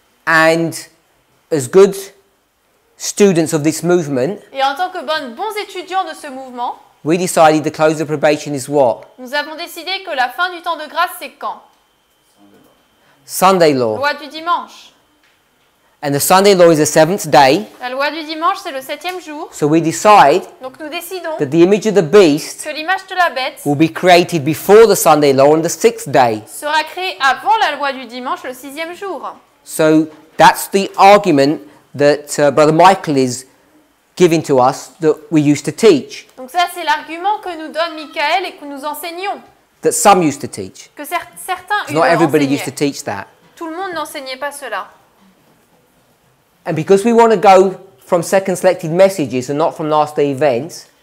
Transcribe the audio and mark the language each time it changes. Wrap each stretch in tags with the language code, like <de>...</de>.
<en>And as good students of this movement,</en> <fr>Et en tant que bons étudiants de ce mouvement,</fr> <en>we decided the close of probation is what?</en> <fr>nous avons décidé que la fin du temps de grâce, c'est quand?</fr> <en>Sunday law.</en> <fr>Loi du dimanche.</fr> <en>And the Sunday law is the seventh day.</en> <fr>La loi du dimanche, c'est le 7e jour.</fr> <en>So we decide</en> <fr>Donc nous décidons</fr> <en>that the image of the beast</en> <fr>que l'image de la bête</fr> <en>will be created before the Sunday law on the sixth day.</en> <fr>sera créée avant la loi du dimanche, le 6e jour.</fr> <en>So that's the argument that Brother Michael is giving to us that we used to teach,</en> <fr>Donc ça, c'est l'argument que nous donne Michael et que nous enseignons.</fr> <en>that some used to teach.</en> <fr>Que certains</fr> <en>Not everybody used to</en> <fr>enseignaient.</fr> <en>teach that.</en> <fr>Tout le monde n'enseignait pas cela.</fr> <en>And because we want to go from second selected messages and not from last day events,</en>